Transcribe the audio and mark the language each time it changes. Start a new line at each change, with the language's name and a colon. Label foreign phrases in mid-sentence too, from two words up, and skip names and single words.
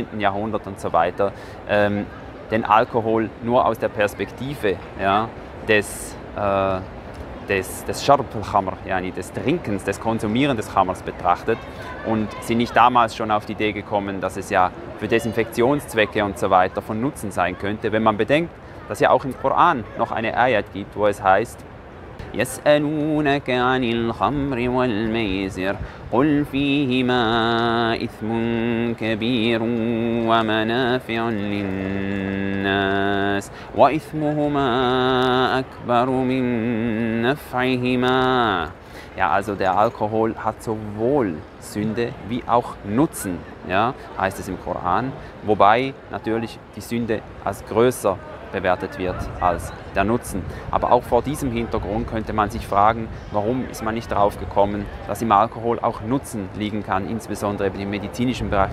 German: Jahrhundert und so weiter, den Alkohol nur aus der Perspektive, ja, des
Arabic: شرب الخمر,
German: yani des Trinkens, des Konsumierens des Khamrs betrachtet und sind nicht damals schon auf die Idee gekommen, dass es ja für Desinfektionszwecke und so weiter von Nutzen sein könnte, wenn man bedenkt, dass ja auch im Koran noch eine Ayat gibt, wo es heißt,
Arabic: يسألونك عن الخمر والميسر قل فيهما إثم كبير ومنافع للناس وإثمهما أكبر من نفعهما.
German: Ja, also der Alkohol hat sowohl Sünde wie auch Nutzen, ja, heißt es im Koran, wobei natürlich die Sünde als größer bewertet wird als der Nutzen. Aber auch vor diesem Hintergrund könnte man sich fragen, warum ist man nicht darauf gekommen, dass im Alkohol auch Nutzen liegen kann, insbesondere im medizinischen Bereich.